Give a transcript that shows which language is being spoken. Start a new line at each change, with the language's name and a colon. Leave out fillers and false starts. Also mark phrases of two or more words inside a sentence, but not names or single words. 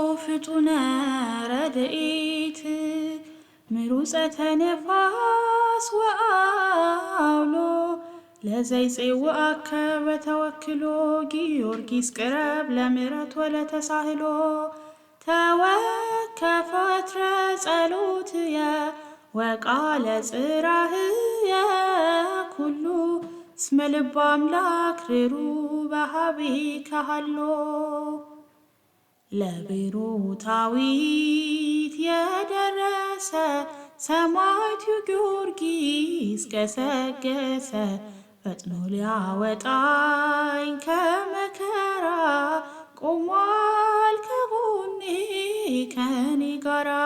Geez: ፍጡነ ረድኤት ምሩፀተ ነፋስ ወአውሎ ለዘይፄውዐከ በተወክሎ ጊዮርጊስ ቅረብ ለምሕረት ወለተሳህሎ ተወከፈ ወትረ ጸሎትየ ወቃለ ጽራህየ ኩሉ እስመ ልበ አምላክ ርኅሩኅ በኀቤከ ሀሎ
Amharic: ለቤሮታዊት የደረሰ ሰማዕቱ ጊዮርጊስ ገሰገሰ ፈጥኖ ሊያወጣኝ ከመከራ ቆሟል ከጎኔ ከኔ ጋራ